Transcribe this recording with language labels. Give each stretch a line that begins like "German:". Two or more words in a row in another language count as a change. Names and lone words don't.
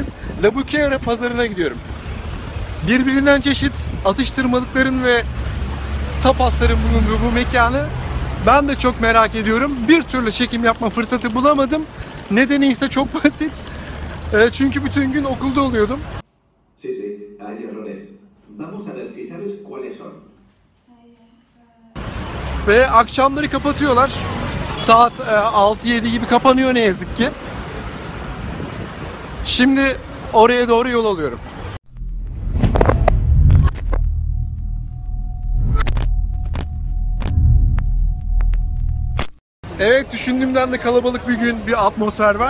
Turkish: La Boquera pazarına gidiyorum. Birbirinden çeşit atıştırmalıkların ve tapasların bulunduğu bu mekanı ben de çok merak ediyorum. Bir türlü çekim yapma fırsatı bulamadım. Nedeni ise çok basit. Çünkü bütün gün okulda oluyordum.
Spanish: Sí, sí, hay errores. Vamos a ver si sabes cuáles son.
Turkish: Ve akşamları kapatıyorlar. Saat 6-7 gibi kapanıyor ne yazık ki. Şimdi oraya doğru yol alıyorum. Evet, düşündüğümden de kalabalık bir gün, bir atmosfer var.